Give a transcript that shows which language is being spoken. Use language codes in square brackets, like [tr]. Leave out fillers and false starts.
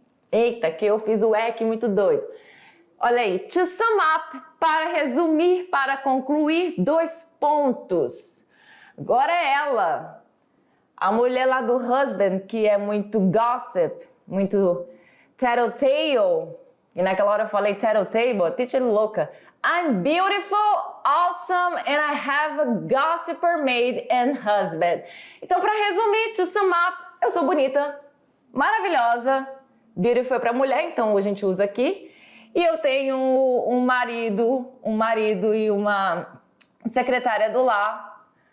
[pt] Eita, que eu fiz o EC muito doido. Olha aí, to sum up, para resumir, para concluir, 2 pontos. Agora é ela, a mulher lá do husband, que é muito gossip, muito tattletale. E naquela hora eu falei tattletale, teacher louca. [en] I'm beautiful, awesome, and I have a gossiper maid and husband. [pt] Então, para resumir, to sum up, eu sou bonita, maravilhosa. Beautiful é para mulher, então a gente usa aqui. E eu tenho um marido e uma secretária do lar.